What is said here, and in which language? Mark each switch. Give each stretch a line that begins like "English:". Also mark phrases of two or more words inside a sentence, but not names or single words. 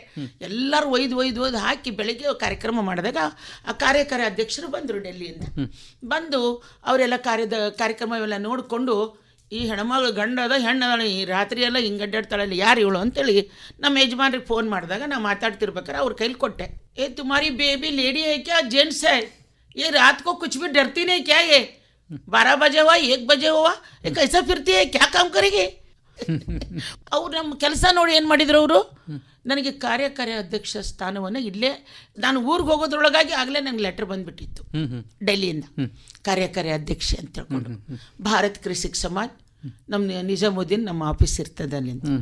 Kannada: ಎಲ್ಲರೂ ಒಯ್ದು ಹಾಕಿ ಬೆಳಗ್ಗೆ ಕಾರ್ಯಕ್ರಮ ಮಾಡಿದಾಗ ಆ ಕಾರ್ಯಕಾರಿ ಅಧ್ಯಕ್ಷರು ಬಂದರು ಡೆಲ್ಲಿಯಿಂದ. ಬಂದು ಅವರೆಲ್ಲ ಕಾರ್ಯಕ್ರಮವೆಲ್ಲ ನೋಡಿಕೊಂಡು, ಈ ಹೆಣ್ಮಗಳು ಗಂಡದ ಹೆಣ್ಣದ ಈ ರಾತ್ರಿ ಎಲ್ಲ ಹಿಂಗೆ ಅಡ್ಡಾಡ್ತಾಳಲ್ಲ ಯಾರು ಇವಳು ಅಂತೇಳಿ ನಮ್ಮ ಯಜಮಾನ್ರಿಗೆ ಫೋನ್ ಮಾಡಿದಾಗ ನಾ ಮಾತಾಡ್ತಿರ್ಬೇಕಾರೆ ಅವ್ರ ಕೈಲಿ ಕೊಟ್ಟೆ.
Hindi: ತುಮಾರಿ
English: baby lady
Hindi: है क्या जेंट्स है, ये रात को कुछ भी डरती नहीं क्या, ये 12 बजे हुआ 1 बजे हुआ कैसा फिरती है, क्या काम करेगी.
Kannada: ಅವ್ರು ನಮ್ಮ ಕೆಲಸ ನೋಡಿ ಏನು ಮಾಡಿದ್ರು, ಅವರು ನನಗೆ ಕಾರ್ಯಕಾರಿ ಅಧ್ಯಕ್ಷ ಸ್ಥಾನವನ್ನು ಇಲ್ಲೇ ನಾನು ಊರಿಗೆ ಹೋಗೋದ್ರೊಳಗಾಗಿ ಆಗಲೇ ನಂಗೆ ಲೆಟ್ರ್ ಬಂದುಬಿಟ್ಟಿತ್ತು ಡೆಲ್ಲಿಯಿಂದ, ಕಾರ್ಯಕಾರಿ ಅಧ್ಯಕ್ಷೆ ಅಂತ ಹೇಳ್ಕೊಂಡು. ಭಾರತ್ ಕೃಷಿ ಸಮಾಜ್ ನಮ್ಮ ನಿಜಾಮುದ್ದೀನ್ ನಮ್ಮ ಆಫೀಸ್ ಇರ್ತದೆ ಅಲ್ಲಿಂದ.